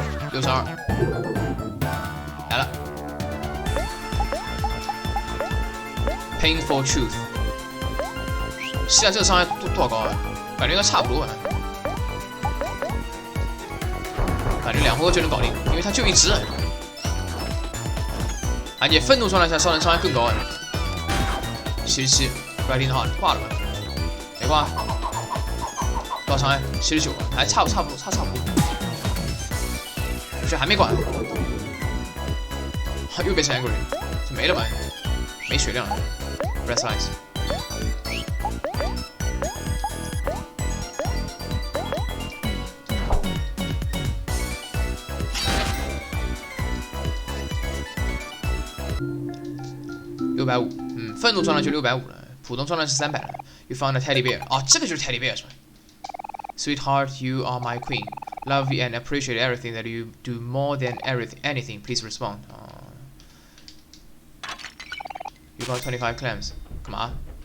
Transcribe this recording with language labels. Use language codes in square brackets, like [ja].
[zh] 62来了 ，Painful Truth。现在这个伤害多少高啊？感觉应该差不多啊。感觉2回合就能搞定，因为它就一只。而且愤怒状态下伤害更高啊。 77 ，Riding Hard 挂了吧？没挂。多少伤害？79，还差不多。血还没管，又变成 angry， 这没了吧？没血量了 ，restless。 650，愤怒状态就650了，普通状态是300了。 [en] You found a teddy bear， [zh] 啊，这个就是 teddy bear 是吧 [en] ？Sweetheart, you are my queen. Love you and appreciate everything that you do more than anything. Please respond. You got 25 clams. Come on.